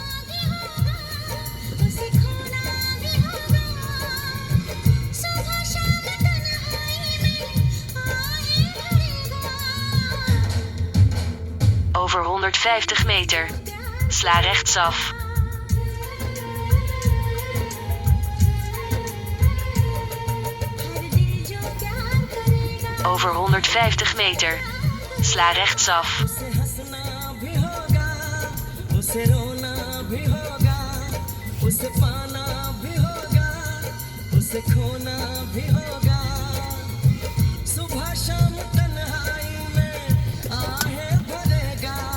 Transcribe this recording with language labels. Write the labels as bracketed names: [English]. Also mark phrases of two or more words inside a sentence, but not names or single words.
[Dutch] Over 150 meter. Sla rechtsaf. Over 150 meter. Sla rechtsaf. [Hindi] उसे रोना भी होगा, उसे पाना भी होगा, उसे खोना भी होगा। सुबह शाम तन्हाई में आहे भरेगा।